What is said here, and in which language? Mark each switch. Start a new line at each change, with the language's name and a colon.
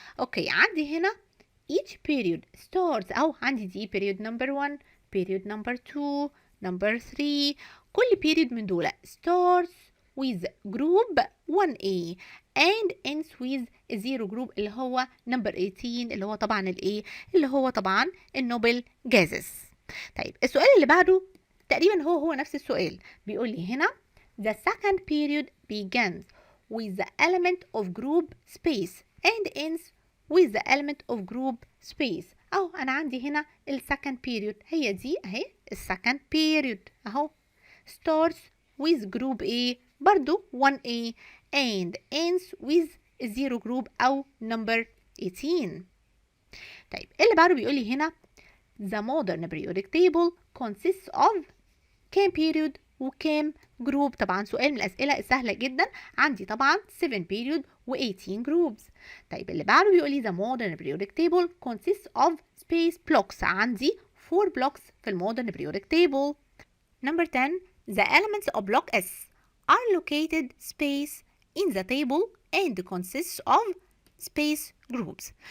English: Okay عندي هنا each period starts أو عندي دي period number 1، period number 2، number 3.
Arabic: كل period من دول starts with group 1A and ends with zero group اللي هو number 18 اللي هو طبعا الايه؟ اللي هو طبعا النوبل جازس. طيب السؤال اللي بعده تقريبا هو نفس السؤال.
English: بيقول لي هنا the second period begins with the element of group space and ends with the element of group space.
Arabic: اهو انا عندي هنا السكند بيريود، هي دي اهي السكند بيريود اهو.
English: starts with group A برضو 1A and ends with 0 group أو number 18.
Arabic: طيب اللي بعده بيقول لي هنا the modern periodic table consists of كام period وكام group. طبعا سؤال من الأسئلة السهلة جدا، عندي طبعا 7 period و 18 groups.
English: طيب اللي بعده بيقول لي the modern periodic table consists of space blocks، عندي 4 blocks في المودرن periodic table. Number 10, the elements of block S are located space in the table and consists of space groups.